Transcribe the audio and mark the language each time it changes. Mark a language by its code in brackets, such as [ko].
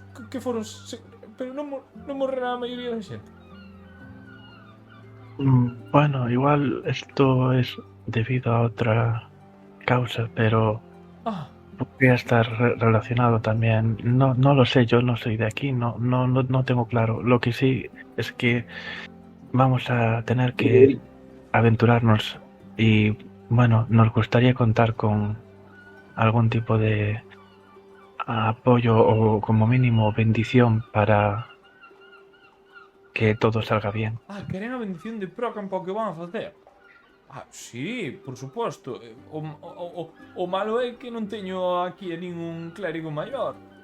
[gl] que foron pero non morrerá a maioría da xente. [es] Bueno, igual esto es debido a otra causa, pero podría estar relacionado también. No lo sé, yo no soy de aquí, no tengo claro. Lo que sí es que vamos a tener que aventurarnos y, bueno, nos gustaría contar con algún tipo de apoyo o como mínimo bendición para que todo salga bien. [gl] Queren a bendición de Procan para o que van a facer. Sí, por suposto. O malo é que non teño aquí a ningún clérigo maior.